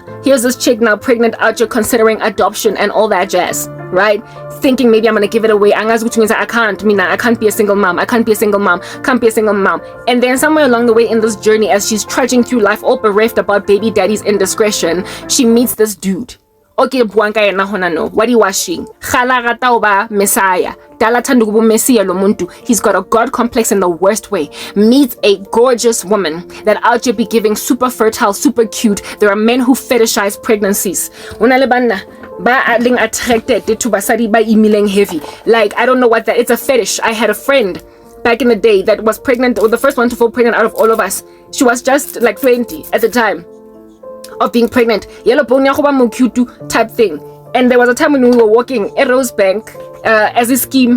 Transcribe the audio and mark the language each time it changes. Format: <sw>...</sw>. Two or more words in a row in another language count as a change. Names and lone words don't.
<en>Here's this chick now pregnant out here considering adoption and all that jazz, right? Thinking maybe I'm gonna give it away. I can't be a single mom. And then somewhere along the way in this journey, as she's trudging through life all bereft about baby daddy's indiscretion, she meets this dude.</en> <st>Okay, buanka yena hona no.</st> <en>What are you washing? Messiah. He's got a God complex in the worst way. Meets a gorgeous woman that out here be giving super fertile, super cute. There are men who fetishize pregnancies.</en> <st>Ba</st> <en>attracted to</en> <st>basadi ba imileng heavy.</st> <en>Like, I don't know what that. It's a fetish. I had a friend back in the day that was pregnant, or the first one to fall pregnant out of all of us. She was just like 20 at the time of being pregnant, yellow type thing. And there was a time when we were walking at Rosebank as a scheme.</en>